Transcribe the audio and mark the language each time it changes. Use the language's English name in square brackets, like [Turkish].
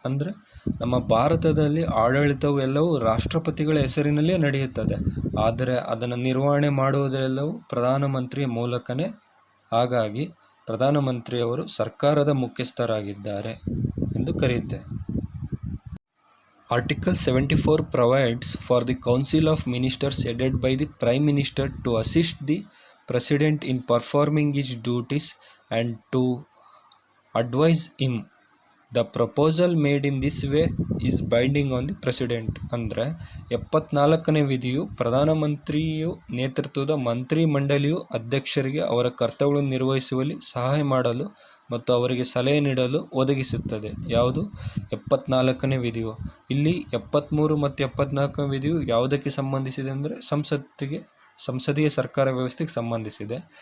[Kannada] ಅಂದರೆ ನಮ್ಮ ಭಾರತದಲ್ಲಿ ಆಡಳಿತವು ಎಲ್ಲವೂ ರಾಷ್ಟ್ರಪತಿಗಳ ಹೆಸರಿನಲ್ಲೇ ನಡೆಯುತ್ತದೆ, ಆದರೆ ಅದನ್ನು ನಿರ್ವಹಣೆ ಮಾಡುವುದೆಲ್ಲವೂ ಪ್ರಧಾನಮಂತ್ರಿಯ ಮೂಲಕನೇ. ಹಾಗಾಗಿ ಪ್ರಧಾನಮಂತ್ರಿಯವರು ಸರ್ಕಾರದ ಮುಖ್ಯಸ್ಥರಾಗಿದ್ದಾರೆ ಎಂದು ಕರೆಯುತ್ತೆ. [English] Article 74 provides for the Council of Ministers headed by the Prime Minister to assist the President in performing his duties and to advise him. The proposal made in this way is binding on the President. [Kannada] ಅಂದರೆ 74ನೇ ವಿಧಿಯು ಪ್ರಧಾನಮಂತ್ರಿಯು ನೇತೃತ್ವದ ಮಂತ್ರಿ ಮಂಡಳಿಯು ಅಧ್ಯಕ್ಷರಿಗೆ ಅವರ ಕರ್ತವ್ಯಗಳನ್ನು ನಿರ್ವಹಿಸುವಲ್ಲಿ ಸಹಾಯ ಮಾಡಲು ಮತ್ತು ಅವರಿಗೆ ಸಲಹೆ ನೀಡಲು ಒದಗಿಸುತ್ತದೆ. ಯಾವುದು? 74ನೇ ವಿಧಿಯು. ಇಲ್ಲಿ 73 ಮತ್ತು 74ನೇ ವಿಧಿಯು ಯಾವುದಕ್ಕೆ ಸಂಬಂಧಿಸಿದೆ ಅಂದರೆ ಸಂಸದೀಯ ಸರ್ಕಾರ ವ್ಯವಸ್ಥೆಗೆ ಸಂಬಂಧಿಸಿದೆ.